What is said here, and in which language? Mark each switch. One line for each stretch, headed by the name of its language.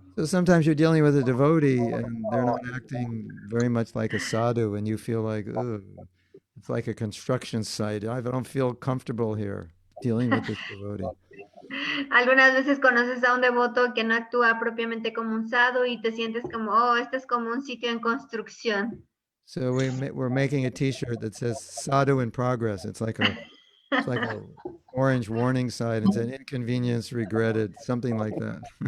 English: So sometimes you're dealing with a devotee and they're not acting very much like a sadhu and you feel like, ugh, it's like a construction site. I don't feel comfortable here dealing with this devotee.
Spanish: Algunas veces conoces a un devoto que no actúa propiamente como un sadhu y te sientes como, oh, este es como un sitio en construcción.
English: So we're making a T-shirt that says "Sadhu in progress." It's like a orange warning sign. It's an inconvenience regretted, something like that.